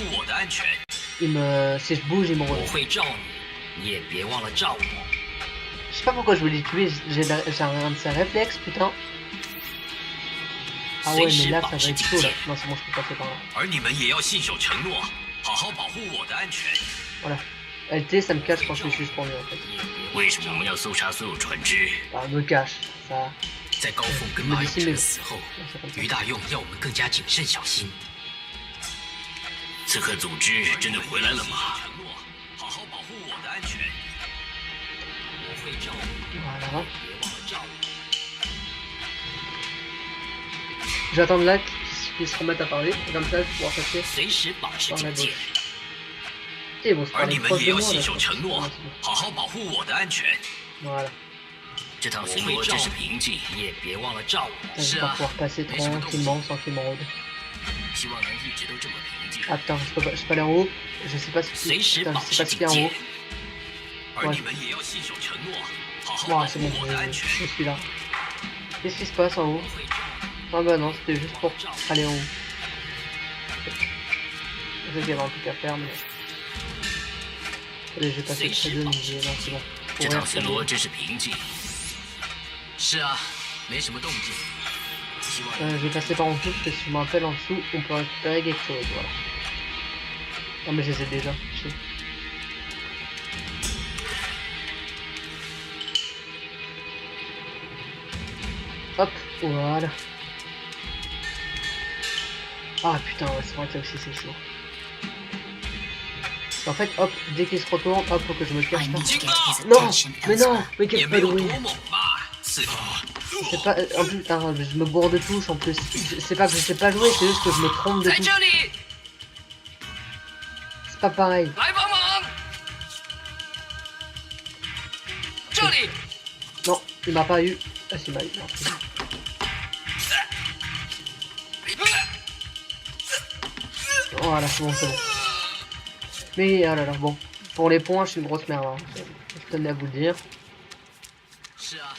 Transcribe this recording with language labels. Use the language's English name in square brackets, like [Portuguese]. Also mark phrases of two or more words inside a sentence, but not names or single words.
[French] Si je bouge, ils me retrouvent. Je sais pas pourquoi je voulais les tuer, j'ai un de ces réflexes, putain. Ah ouais, mais là, ça va être chaud, là. Non, c'est bon, je peux passer par là. Voilà. LT, ça me cache quand je suis suspendu, en fait. Ah, me cache, ça... [Chinese] 在高凤跟马永成死后，于大用要我们更加谨慎小心。刺客组织真的回来了吗？好好保护我的安全。我会照顾，别忘了照顾。 [French] J'attends là qu'ils se remettent à parler, et comme ça je vais pouvoir passer [Chinese] 随时保持警戒。 [French] Et bon, [Chinese] 而你们也要信守承诺，好好保护我的安全。 [French] Voilà. [Chinese] 这趟巡逻真是平静，你也别忘了照我。是 [French] On va 啊， pouvoir passer tranquillement sans qu'il m'enrôde. [Chinese] 希望能一直都这么平静。 [French] Attends, je peux aller en haut. Je sais pas si... [Chinese] 随时 [French] Putain, [Chinese] 保 [French] je sais [Chinese] 持 [French] pas ce qu'il y [Chinese] 警 [French] a en [Chinese] 戒 [French] haut.。 [Chinese] 而你们也要信守承诺，好好保 [French] Wow, [Chinese] 护 [French] c'est bon, [Chinese] 我的安全。 [French] je suis là. Qu'est-ce qui se passe en haut? Ah bah non, c'était juste pour aller en haut. Je sais qu'il y avait un truc à faire, mais... Allez, je vais passer près d'eux, mais non, c'est bon. [Chinese] 这趟巡逻真是平静。是啊，没什么动静。希望 [French] Je vais passer par en dessous, parce que si je me rappelle en dessous, on peut récupérer quelque chose, voilà. Non mais je les ai déjà, je sais. Hop, voilà. Ah putain, ouais, c'est vrai que ça aussi c'est chaud. En fait, hop, dès qu'il se retourne, hop, faut que je me cache là. Non, mais non, mais [Chinese] 也 [French] quel [Chinese] 没有 [French] pas [Chinese] 多 [French] de [Chinese] 猛吧，刺客。 [French] C'est pas... En plus, putain, je me bourre de touche en plus. C'est pas que je sais pas jouer, c'est juste que je me trompe de [Chinese] 在 [French] touche. [Chinese] 这里， [French] C'est pas pareil. [Chinese] 来帮忙。这里， [French] Non, il m'a pas eu. Ah si, il m'a eu. Non, c'est bon. Voilà, c'est bon, c'est bon. Mais, ah là là, bon. Pour les points, je suis une grosse merde. Hein. Je tenais à vous le dire. [Chinese] 是啊，